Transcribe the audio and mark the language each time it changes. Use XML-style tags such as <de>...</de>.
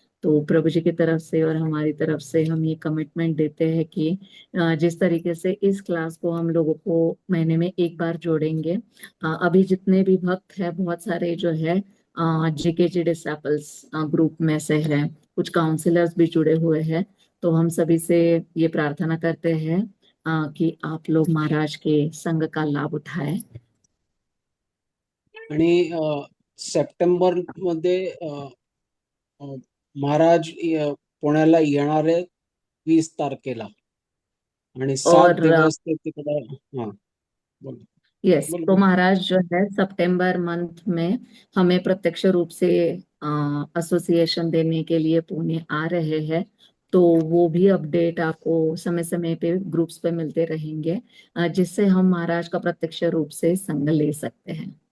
<hi>तो प्रभु जी की तरफ से और हमारी तरफ से हम ये कमिटमेंट देते हैं कि जिस तरीके से इस क्लास को हम लोगों को महीने में एक बार जोड़ेंगे। अभी जितने भी भक्त हैं बहुत सारे जो है जेकेजी डिसाइपल्स ग्रुप में से है, कुछ काउंसलर्स भी जुड़े हुए हैं। तो हम सभी से ये प्रार्थना करते हैं कि आप लोग महाराज के संग का लाभ उठाएं।</hi> <mr>आणि सप्टेंबर मध्ये महाराज पुण्याला येणार आहेत 20 तारखेला आणि 7 और दिवस ते तिकडे. हा, बोल यस, बोल तो बोल.</mr> <hi>महाराज जो है सितंबर मंथ में हमें प्रत्यक्ष रूप से एसोसिएशन देने के लिए पुणे आ रहे हैं। तो वो भी अपडेट आपको समय समय पे ग्रुप्स पे मिलते रहेंगे, जिससे हम महाराज का प्रत्यक्ष रूप से संग ले सकते हैं।</hi>